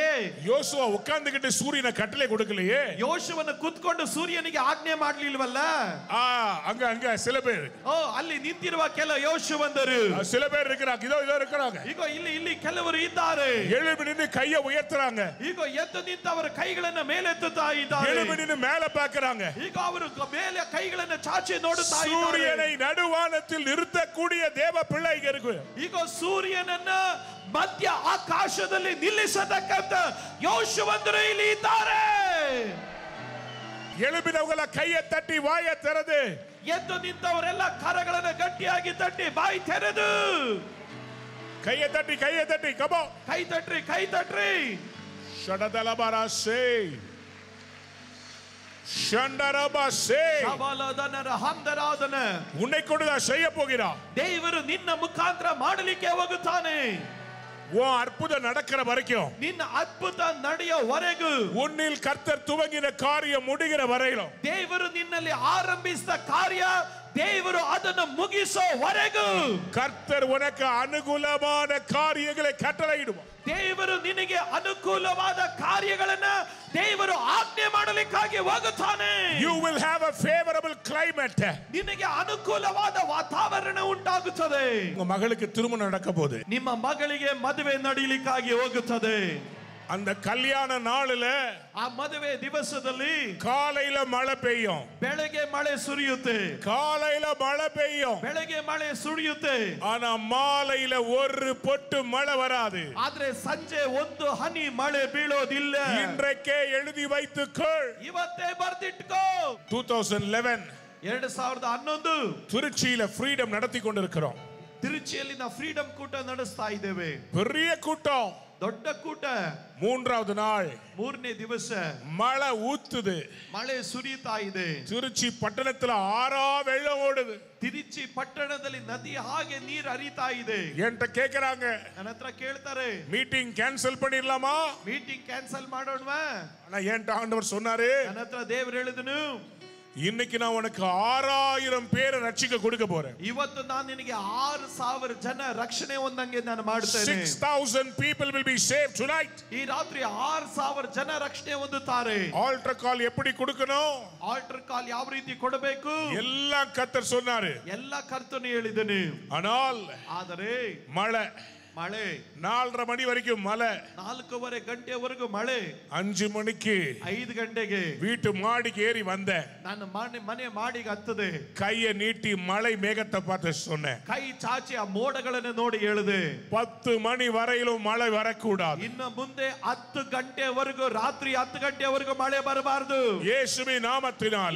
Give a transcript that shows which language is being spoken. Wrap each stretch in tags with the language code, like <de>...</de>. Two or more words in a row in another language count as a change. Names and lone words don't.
<ta>யோசுவா உட்கார்ந்துகிட்டு சூரியனை கட்டளை கொடுக்கலையே.</ta> <kn>ಯೋಶುವನ ಕುತ್ಕೊಂಡು ಸೂರ್ಯನಿಗೆ ಆಜ್ಞೆ ಮಾಡ್ಲಿಲ್ವಲ್ಲ.</kn> <ta>அங்க அங்க சில பேர்.</ta> <kn>ಅಲ್ಲಿ ನಿಂತಿರುವ ಕೆಲ ಯೋಶುವಂದರು</kn> <ta>சில பேர் இருக்கிறாங்க. இதோ இருக்கிறாங்க.</ta> <kn>ಈಗ ಇಲ್ಲಿ ಕೆಲವರು ಇದ್ದಾರೆ.</kn> <ta>எழும்பி நின்னு கையை உயர்த்துறாங்க.</ta> <kn>ಈಗ ಎದ್ದು ನಿಂತವರ ಕೈಗಳನ್ನು ಮೇಲೆತ್ತುತ್ತಾ ಇದ್ದಾರೆ.</kn> <ta>எழும்பி நின்னு மேல பார்க்கறாங்க.</ta> <kn>ಈಗ ಅವರು ಮೇಲೆ ಕೈಗಳನ್ನು ಚಾಚಿ ನೋಡುತ್ತಾ ಇದ್ದಾರೆ.</kn> <ta>சூரியனை நடுவானத்தில் நிறுத்தக்கூடிய தேவ பிள்ளைகள் இருக்கு.</ta> <kn>ಈಗ ಸೂರ್ಯನನ್ನ ಮಧ್ಯ ಆಕಾಶದಲ್ಲಿ ನಿಲ್ಲಿಸತಕ್ಕಂತ ಯೋಶುವಂದರು ಇಲ್ಲಿ ಇದ್ದಾರೆ.</kn> <ta>எழும்பினவங்கள கையை தட்டி வாயை ತೆರೆದು</ta> <kn>ಎದ್ದು ನಿಂತವರೆಲ್ಲ ಕರಗಳನ್ನು ಗಟ್ಟಿಯಾಗಿ ತಟ್ಟಿ ಬಾಯಿ ತೆರೆದು</kn> <ta>கையை தட்டி கபோ</ta> <kn>ಕೈ ತಟ್ರಿ. ஷடதலபரசே ஷண்டரபசே ಶಬಲದನರ ಹಂದರಾದನ</kn> <ta>உன்னை கொண்டுதான் செய்ய போகிறார்.</ta> <kn>ದೇವರು ನಿನ್ನ ಮುಖಾಂತರ ಮಾಡಲಿಕ್ಕೆ ಹೋಗುತ್ತಾನೆ.</kn> <ta>உன் அற்புதம் நடக்கிற வரைக்கும்,</ta> <kn>ನಿನ್ನ ಅದ್ಭುತ ನಡೆಯುವವರೆಗೂ,</kn> <ta>உன்னில் கர்த்தர் துவங்கின காரியம் முடிகிற வரையிலும்,</ta> <kn>ದೇವರು ನಿನ್ನಲ್ಲಿ ಆರಂಭಿಸಿದ ಕಾರ್ಯ ದೇವರು ಅದನ್ನು ಮುಗಿಸುವವರೆಗೂ</kn> <ta>கர்த்தர் உனக்கு அனுகூலமான காரியங்களை கட்டளையிடுவார்.</ta> <kn>ದೇವರು ನಿನಗೆ ಅನುಕೂಲವಾದ ಕಾರ್ಯಗಳನ್ನು ದೇವರು ಆಜ್ಞೆ ಮಾಡಲಿಕ್ಕಾಗಿ ಹೋಗುತ್ತಾನೆ.</kn> <en>You will have a favorable climate.</en> <kn>ನಿನಗೆ ಅನುಕೂಲವಾದ ವಾತಾವರಣ ಉಂಟಾಗುತ್ತದೆ.</kn> <ta>உங்க மகளுக்கு திருமணம் நடக்க போகுது.</ta> <kn>ನಿಮ್ಮ ಮಗಳಿಗೆ ಮದುವೆ ನಡೆಯಲಿಕ್ಕಾಗಿ ಹೋಗುತ್ತದೆ.</kn> <ta>அந்த கல்யாண நாளில</ta> <kn>ಆ ಮದುವೆ ದಿವಸದಲ್ಲಿ</kn> <ta>காலையில மழை பெய்யும்.</ta> <kn>ಬೆಳಗ್ಗೆ ಮಳೆ ಸುರಿಯುತ್ತೆ.</kn> <ta>காலையில மழை பெய்யும்.</ta> <kn>ಬೆಳಗ್ಗೆ ಮಳೆ ಸುರಿಯುತ್ತೆ.</kn> <ta>ஆனா மாலையில ஒரு பொட்டு மழை வராது.</ta> <kn>ಆದ್ರೆ ಸಂಜೆ ಒಂದು ಹನಿ ಮಳೆ ಬೀಳೋದಿಲ್ಲ.</kn> <ta>இன்றைக்கே எழுதி வைத்துக்கொள்.</ta> <kn>ಇವತ್ತೇ ಬರ್ದಿಟ್ಕೋ.</kn> <ta>2011</ta> <kn>2011</kn> <ta>திருச்சியில ஃப்ரீடம் நடத்தி கொண்டிருக்கிறோம்.</ta> <kn>ತಿರುಚಿಯಲ್ಲಿ ನಾವು ಫ್ರೀಡಂ ಕೂಟ ನಡೆಸ್ತಾ ಇದ್ದೇವೆ.</kn> <ta>பெரிய கூட்டம்,</ta> <kn>ದೊಡ್ಡ ಕೂಟ.</kn> <ta>மூன்றாவது நாள்,</ta> <kn>ಮೂರನೇ ದಿವಸ</kn> <ta>மழை ஊத்துது.</ta> <kn>ಮಳೆ ಸುರಿಯುತ್ತಾ ಇದೆ.</kn> <ta>திருச்சி பட்டணத்துல ஆறா வெள்ளம் ஓடுது.</ta> <kn>ತಿರುಚಿ ಪಟ್ಟಣದಲ್ಲಿ ನದಿ ಹಾಗೆ ನೀರು ಹರಿತಾ ಇದೆ.</kn> <ta>என்கிட்ட கேக்குறாங்க,</ta> <kn>ನನ್ನ ಹತ್ರ ಕೇಳ್ತಾರೆ,</kn> <ta>மீட்டிங் கேன்சல் பண்ணிடலாமா?</ta> <kn>ಮೀಟಿಂಗ್ ಕ್ಯಾನ್ಸಲ್ ಮಾಡೋಣವಾ?</kn> <ta>ஆனா என்கிட்ட ஆண்டவர் சொன்னாரு,</ta> <kn>ನನ್ನ ಹತ್ರ ದೇವರು ಹೇಳಿದನು,</kn> <ta>இன்னைக்கு நான் உனக்கு 6000 பேரை ரட்சிக்க கொடுக்க போறேன்.</ta> <kn>ಇವತ್ತು ನಾನು ನಿನಗೆ 6000 ಜನ ರಕ್ಷಣೆ ಹೊಂದಂಗೆ ನಾನು ಮಾಡುತ್ತೇನೆ.</kn> <en>6000 people will be saved tonight.</en> <kn>ಈ ರಾತ್ರಿ 6000 ಜನ ರಕ್ಷಣೆ ಹೊಂದುತ್ತಾರೆ.</kn> <ta>ஆல்டர் கால் எப்படி கொடுக்கணும்?</ta> <kn>ಆಲ್ಟರ್ ಕಾಲ್ ಯಾವ ರೀತಿ ಕೊಡಬೇಕು?</kn> <ta>எல்லாம் கர்த்தர் சொன்னாரு.</ta> <kn>ಎಲ್ಲ ಕರ್ತನು ಹೇಳಿದನು.</kn> <ta>ஆனால்</ta> <kn>ಆದರೆ ಮಳೆ.</kn> <ta>4:30 மணி வரைக்கும் மழை.</ta> <kn>4:30 ಗಂಟೆವರೆಗೂ ಮಳೆ.</kn> <ta>5 ಮಣಿக்கு</ta> <kn>5 ಗಂಟೆಗೆ</kn> <ta>வீட்டு மாடிக்கு ஏறி வந்தேன்.</ta> <kn>ನಾನು ಮನೆ ಮಾಡಿಗೆ ಹತ್ತದೆ.</kn> <ta>கையை நீட்டி மழை மேகத்தை பார்த்து சொன்னேன்.</ta> <kn>ಕೈ ಚಾಚಿ ಆ ಮೋಡಗಳನ್ನು ನೋಡಿ ಹೇಳಿದೆ,</kn> <ta>10 மணி வரையிலும் மழை வரக்கூடாது.</ta> <kn>ಇನ್ನು ಮುಂದೆ 10 ಗಂಟೆವರೆಗೂ, ರಾತ್ರಿ 10 ಗಂಟೆವರೆಗೂ ಮಳೆ ಬರಬಾರದು.</kn> <ta>இயேசுவின் நாமத்தினாலே</ta>